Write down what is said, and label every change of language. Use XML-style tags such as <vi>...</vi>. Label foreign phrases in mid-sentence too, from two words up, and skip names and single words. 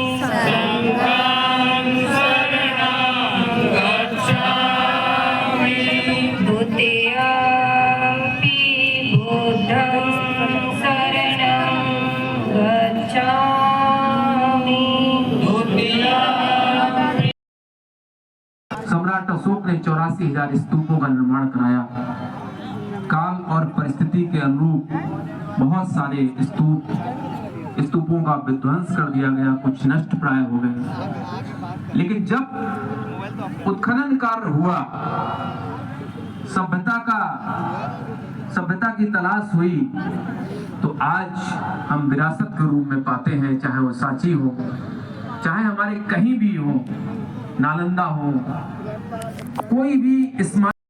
<pi>संघं शरणं गच्छामि। द्वितीयम्पि बुद्धं शरणं गच्छामि। द्वितीयम्पि</pi> <hi>सम्राट अशोक ने 84,000 स्तूपों का निर्माण कराया। काल और परिस्थिति के अनुरूप बहुत सारे स्तूपों का विध्वंस कर दिया गया, कुछ नष्ट प्राय हो गए। लेकिन जब उत्खनन कार्य हुआ, सभ्यता की तलाश हुई, तो आज हम विरासत के रूप में पाते हैं, चाहे वो सांची हो, चाहे हमारे कहीं भी हो, नालंदा हो, कोई भी स्मारक।</hi>